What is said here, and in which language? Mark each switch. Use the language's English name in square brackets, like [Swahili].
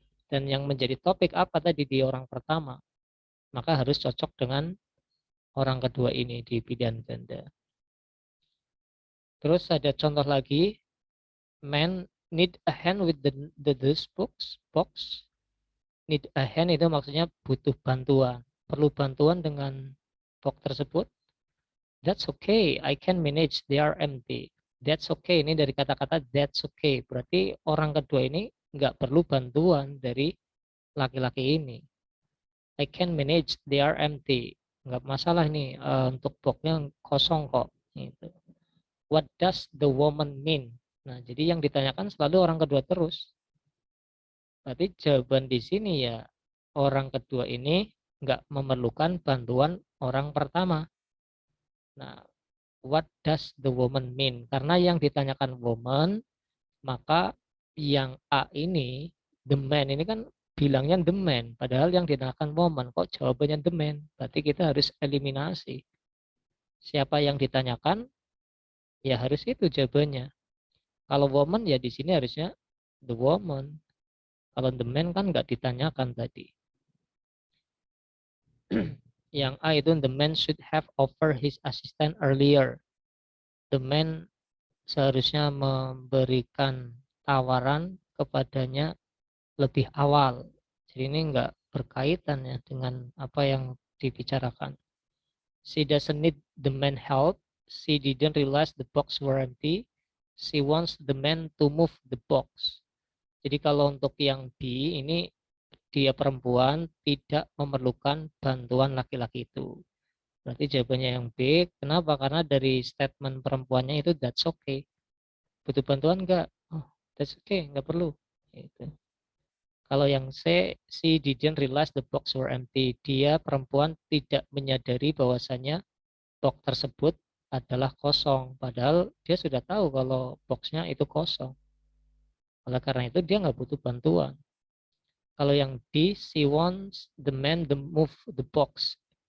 [Indonesian] Dan yang menjadi topik apa tadi di orang pertama, maka harus cocok dengan orang kedua ini di pilihan ganda. Terus ada contoh lagi, [English] man need a hand with this box. Need a hand [Indonesian] itu maksudnya butuh bantuan, perlu bantuan dengan box tersebut. [English] That's okay, I can manage, they are empty. That's okay, [Indonesian] ini dari kata-kata [English] that's okay. [Indonesian] Berarti orang kedua ini nggak perlu bantuan dari laki-laki ini. [English] I can manage, they are empty. [Indonesian] Nggak masalah nih, untuk boxnya kosong kok. Gitu. [English] What does the woman mean? [Indonesian] Nah, jadi yang ditanyakan selalu orang kedua terus. Berarti jawaban di sini ya, orang kedua ini nggak memerlukan bantuan orang pertama. [English] Nah, what does the woman mean? [Indonesian] Karena yang ditanyakan woman, maka yang A ini, the man ini kan bilangnya the man. Padahal yang ditanyakan woman, kok jawabannya the man? Berarti kita harus eliminasi. Siapa yang ditanyakan, ya harus itu jawabannya. Kalau woman ya di sini harusnya the woman. Kalau the man kan nggak ditanyakan tadi. Yang A itu [English] the man should have offered his assistant earlier. [Indonesian] The man seharusnya memberikan tawaran kepadanya lebih awal. Jadi ini enggak berkaitan ya dengan apa yang dibicarakan. [English] She doesn't need the man help. She didn't realize the box were empty. She wants the man to move the box. [Indonesian] Jadi kalau untuk yang B ini dia perempuan tidak memerlukan bantuan laki-laki itu. Berarti jawabannya yang B. Kenapa? Karena dari statement perempuannya itu [English] that's okay. [Indonesian] Butuh bantuan enggak? [English] Oh, that's okay, [Indonesian] enggak perlu. Gitu. Kalau yang C, [English] she didn't realize the box were empty. [Indonesian] Dia perempuan tidak menyadari bahwasanya box tersebut adalah kosong. Padahal dia sudah tahu kalau boxnya itu kosong. Oleh karena itu dia nggak butuh bantuan. Kalau yang D, [English] she wants the man to move the box.